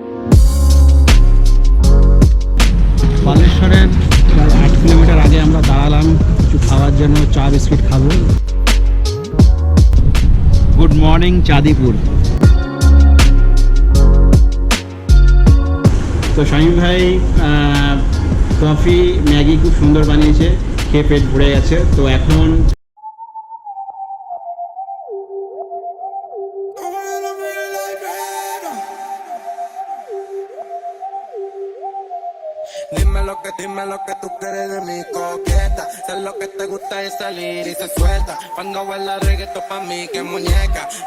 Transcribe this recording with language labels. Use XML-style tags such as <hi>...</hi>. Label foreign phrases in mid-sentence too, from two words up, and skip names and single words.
<bn>বালেশ্বরের 8 কিলোমিটার আগে আমরা দাঁড়ালাম কিছু খাওয়ার জন্য, চা বিস্কিট খাবো।</bn> <en>Good morning</en> <bn>চাঁদিপুর। তো শামীম ভাই কফি ম্যাগি খুব সুন্দর বানিয়েছে, খেয়ে পেট ভরে গেছে। তো এখন</bn> <es>Dime lo que tú quieres de mi coqueta. Sé lo que te gusta es salir y se suelta. Cuando baila reggaetón pa' mí que muñeca.</es>